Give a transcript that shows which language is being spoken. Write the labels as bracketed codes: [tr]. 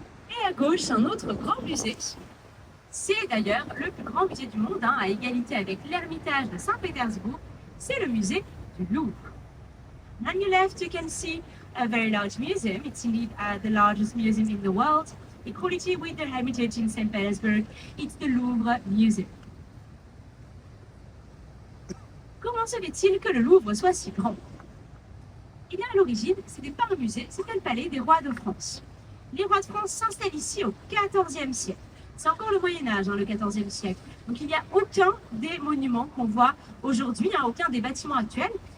[fr] Et à gauche, un autre grand musée. C'est d'ailleurs le plus grand musée du monde, à égalité avec l'Ermitage de Saint-Pétersbourg. C'est le musée du Louvre. [en] On your left, you can see a very large museum. It's indeed the largest museum in the world. Equality with the Hermitage in St. Petersburg. It's the Louvre Museum. [fr] Comment se fait-il que le Louvre soit si grand? Eh bien, à l'origine, ce n'était pas un musée, c'était le palais des rois de France. Les rois de France s'installent ici au XIVe siècle. C'est encore le Moyen-Âge, le XIVe siècle. Donc, il n'y a aucun des monuments qu'on voit aujourd'hui, aucun des bâtiments actuels.